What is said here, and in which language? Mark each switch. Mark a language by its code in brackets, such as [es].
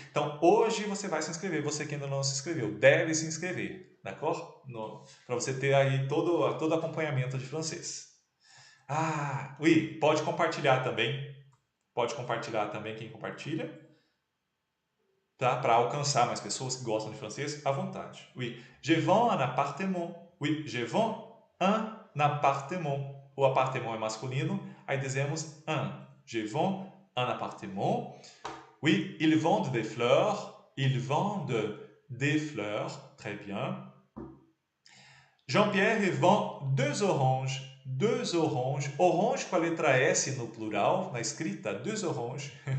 [pt] Então, hoje você vai se inscrever, você que ainda não se inscreveu, deve se inscrever, [fr] d'accord? [pt] Para você ter aí todo acompanhamento de francês. [fr] Ah, oui, [pt] pode compartilhar também. Pode compartilhar também quem compartilha, tá? Para alcançar mais pessoas que gostam de francês, à vontade. [fr] Oui, je vends un appartement. Oui, je vends un appartement. [pt] O appartement é masculino, aí dizemos un. [fr] Je vends un appartement. Oui, ils vendent des fleurs. Ils vendent des fleurs. Très bien. Jean-Pierre vend 2 oranges. 2 oranges. [pt] Orange com a letra S no plural, na escrita, [fr] 2 oranges.